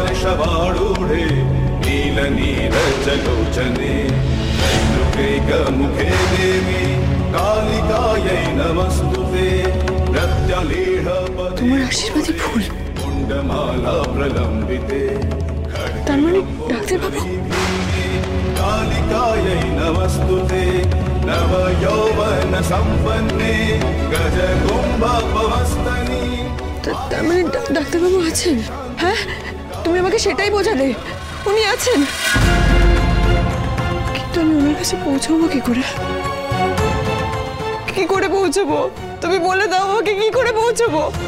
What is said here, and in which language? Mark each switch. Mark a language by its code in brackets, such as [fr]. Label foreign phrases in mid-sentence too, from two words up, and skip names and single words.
[sa] चक्रवारूढे नील नीरजलोचने मुखे देवी कालिकायै नमस्तुते प्रत्यलीढपदे [bn] তোমার আশীর্বাদই ভুল। [sa] कुण्डमाला प्रलम्बिते [bn] তার মানে ডাক্তারবাবু [sa] कालिकायै नमस्तुते नव यौवन संपन्ने गजकुम्भपवस्तनि। [bn] তার মানে ডাক্তারবাবু আছেন? হ্যাঁ, তুমি আমাকে সেটাই বোঝালে, উনি আছেন। কিন্তু আমি ওনার কাছে পৌঁছাবো কি করে? কি করে পৌঁছবো? তুমি বলে দাও আমাকে, কি করে পৌঁছবো?